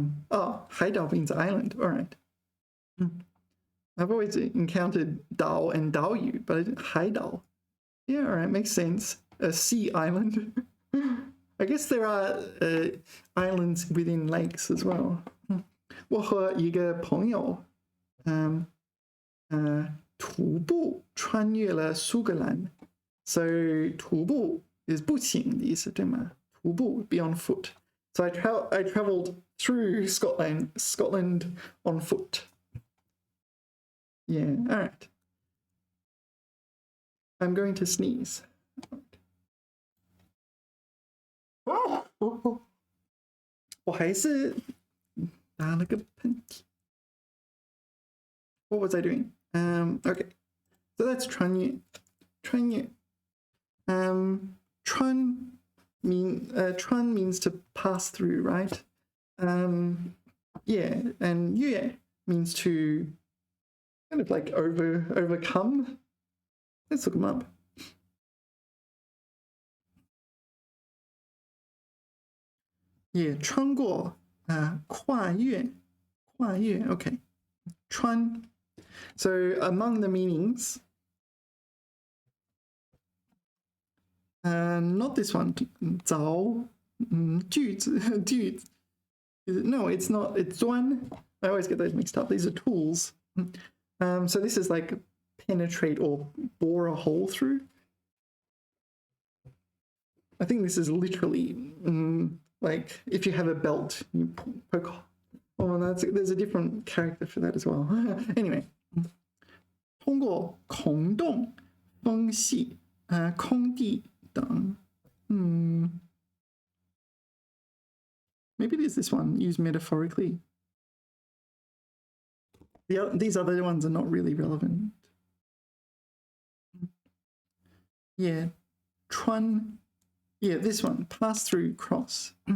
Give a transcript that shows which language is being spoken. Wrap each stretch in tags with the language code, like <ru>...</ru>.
<en>Oh, 海岛 means island. All right. I've always encountered 岛 and 岛屿, but 海岛. Yeah, all right, makes sense. A sea island. I guess there are islands within lakes as well.</en> <zh>我和一个朋友徒步穿越了苏格兰. So 徒步 is 步行的意思，对吗？</zh> <en>徒步 be on foot. So I traveled through Scotland on foot. Yeah, all right. I'm going to sneeze.</en> <zh>Oh, 我还是打了个喷嚏.</zh> <en>What was I doing? Okay, so that's 穿越.</en> <zh>穿越.</zh> <en>穿 means to pass through, right? Yeah, and 越 means to kind of like overcome. Let's look them up.</en> <zh>Yeah, 穿过, 跨越, 跨越, okay. 穿.</zh> <en>So among the meanings, not this one, 凿, 锯子, 锯子. No, it's not, it's 钻.I always get those mixed up. These are tools. So this is like penetrate or bore a hole through. I think this is literally like if you have a belt, you poke. Oh, there's a different character for that as well.</en> <zh>Anyway, 通过孔洞、缝隙、空地等.</zh> <en>Maybe there's this one used metaphorically. These other ones are not really relevant. Yeah, 穿.Yeah, this one, pass through, cross.</en>